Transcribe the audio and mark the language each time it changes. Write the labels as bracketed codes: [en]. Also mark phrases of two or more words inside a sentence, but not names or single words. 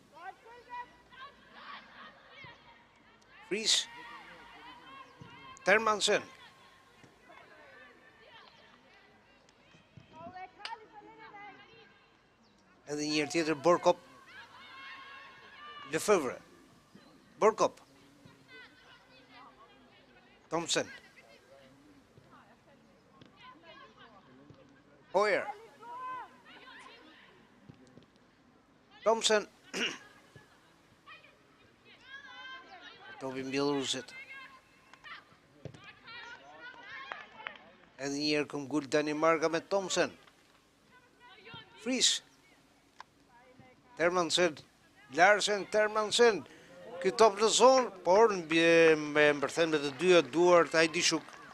[sq] Fries. Termansen. Edhe një herë tjetër Borkop. Lefevre. Borkop. Thompson. Hoyer. Thompson. Topi Bielorusit. Edhe një herë këmbgul Danimarka me Thompson. Fries. Termansen. Larsen, Termansen. Ky top në zonë, por me mbërthen me të dyja duart Hajdishuk.